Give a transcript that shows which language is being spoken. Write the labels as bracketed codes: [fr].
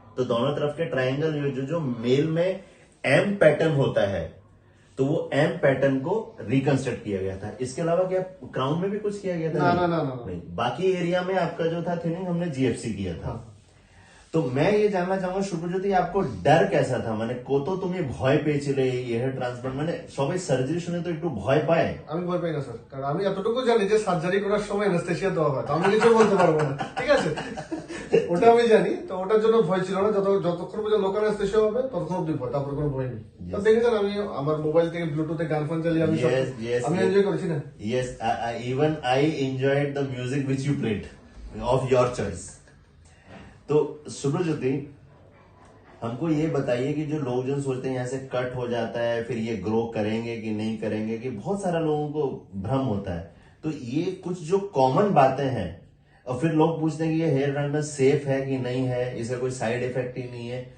[hi] तो दोनों तरफ के ट्रायंगल जो मेल में एम पैटर्न होता है, तो वो एम पैटर्न को रिकंस्ट्रक्ट किया गया था। इसके अलावा क्या क्राउन में भी कुछ किया गया था? नहीं। बाकी एरिया में आपका जो था थिनिंग हमने जीएफसी किया था। तो मैं ये जानना चाहूंगा सुब्रज्योति, आपको डर कैसा था? [bn] মানে কত তুমি ভয় পেয়েছিলে এই হেয়ার ট্রান্সপ্লান্ট, মানে সবাই সার্জারি শুনে তো একটু ভয় পায়। আমি ভয় পাই না স্যার, কারণ আমি এতটুকু জানি যে সার্জারি করার সময় অ্যানেস্থেসিয়া দেওয়া হয়, আমি কিছু বলতে পারবো না, ঠিক আছে। ওটা আমি জানি, তো ওটার জন্য ভয় ছিল না। যতক্ষণ পর্যন্ত লোকাল অ্যানেস্থেসিয়া হবে ততক্ষণ অব্দি ভয়, তারপর কোনো ভয় নেই। তো দেখেছেন আমি আমার মোবাইল থেকে ব্লুটুথে গান ফান চালিয়ে আমি এনজয় করেছি না। [en] Yes, even I enjoyed the music which you played of your choice. [hi] तो सुब्रज्योति, हमको ये बताइए कि जो लोग जो सोचते हैं यहाँ से कट हो जाता है, फिर ये ग्रो करेंगे कि नहीं करेंगे, कि बहुत सारा लोगों को भ्रम होता है। तो ये कुछ जो कॉमन बातें हैं, और फिर लोग पूछते हैं कि ये हेयर ट्रांसप्लांट सेफ है कि नहीं है, इसका कोई साइड इफेक्ट ही नहीं है।